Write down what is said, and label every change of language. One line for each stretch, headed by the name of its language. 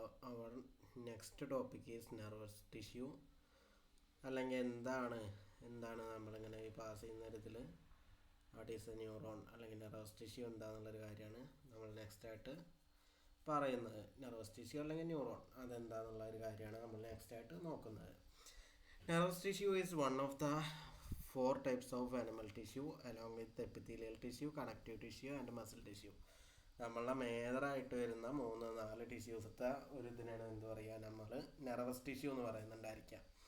English: Our next topic is nervous tissue.
Malayalam: അല്ലെങ്കിൽ എന്താണ് നമ്മളിങ്ങനെ ഈ പാസ് ചെയ്യുന്ന ഇതിൽ
English: what is a neuron
Malayalam: അല്ലെങ്കിൽ നെർവസ് ടിഷ്യൂ എന്താണെന്നുള്ളൊരു കാര്യമാണ് നമ്മൾ നെക്സ്റ്റ് ആയിട്ട് പറയുന്നത്. നെർവസ് ടിഷ്യൂ അല്ലെങ്കിൽ ന്യൂറോൺ അതെന്താണെന്നുള്ള ഒരു കാര്യമാണ് നമ്മൾ നെക്സ്റ്റ് ആയിട്ട് നോക്കുന്നത്.
English: Nervous tissue is one of the 4 types of animal tissue along with epithelial tissue, connective tissue and muscle tissue.
Malayalam: നമ്മളുടെ മേജറായിട്ട് വരുന്ന 3-4 ടിഷ്യൂസത്തെ ഒരു ഇതിനാണ് എന്ത് പറയുക, നമ്മൾ നെർവസ് ടിഷ്യൂ എന്ന് പറയുന്നുണ്ടായിരിക്കാം.